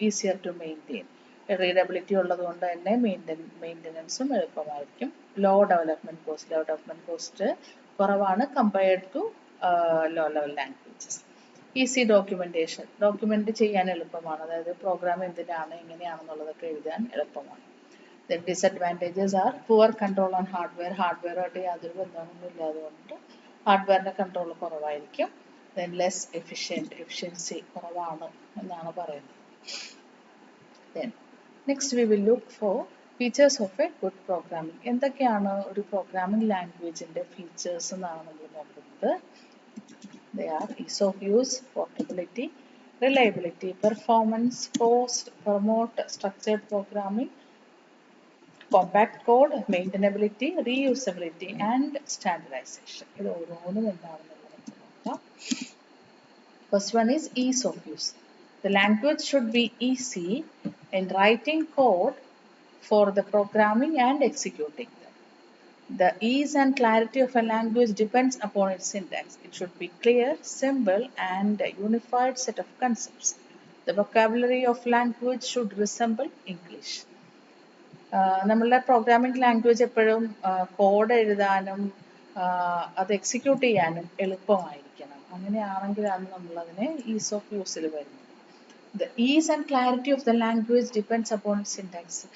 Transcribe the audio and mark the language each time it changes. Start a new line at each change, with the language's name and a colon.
English: easier to maintain,
Malayalam: readability ഉള്ളത് കൊണ്ട് തന്നെ മെയിൻ്റനൻസും എളുപ്പമായിരിക്കും.
English: low development cost
Malayalam: കുറവാണ്
English: Compared to low level languages.
Malayalam: Easy document ചെയ്യാൻ എളുപ്പമാണ്, അതായത് പ്രോഗ്രാം എന്തിനാണ് എങ്ങനെയാണെന്നുള്ളതൊക്കെ എഴുതാൻ എളുപ്പമാണ്.
English: The disadvantages are poor control on hardware.
Malayalam: ഹാർഡ്വെയറുമായിട്ട് യാതൊരു ബന്ധമൊന്നുമില്ല, അതുകൊണ്ട് ഹാർഡ്വെയറിൻ്റെ കൺട്രോൾ കുറവായിരിക്കും.
English: Then less efficiency
Malayalam: കുറവാണ് എന്നാണ് പറയുന്നത്.
English: Then next we will look for features of a good programming.
Malayalam: എന്തൊക്കെയാണ് ഒരു പ്രോഗ്രാമിംഗ് ലാംഗ്വേജിൻ്റെ ഫീച്ചേഴ്സ് എന്നാണ് നമ്മൾ നോക്കുന്നത്.
English: They are ease of use, portability, reliability, performance, cost, promote structured programming, compact code, maintainability, reusability, and standardization.
Malayalam: ഇത് ഓരോന്നും എന്താണെന്നുള്ളത് നമുക്ക് നോക്കാം.
English: First one is ease of use. The language should be easy in writing code for the programming and executing them. The ease and clarity of a language depends upon its syntax. It should be clear, simple, and a unified set of concepts. The vocabulary of language should resemble English.
Malayalam: നമ്മളുടെ programming language എപ്പോഴും code എഴുതാനും അത് execute ചെയ്യാനും എളുപ്പമായിരിക്കണം. അങ്ങനെയാണെങ്കിലാണ് നമ്മളതിനെ is of യൂസിൽ വരുന്നത്.
English: The ease and clarity of the language depends upon its syntax.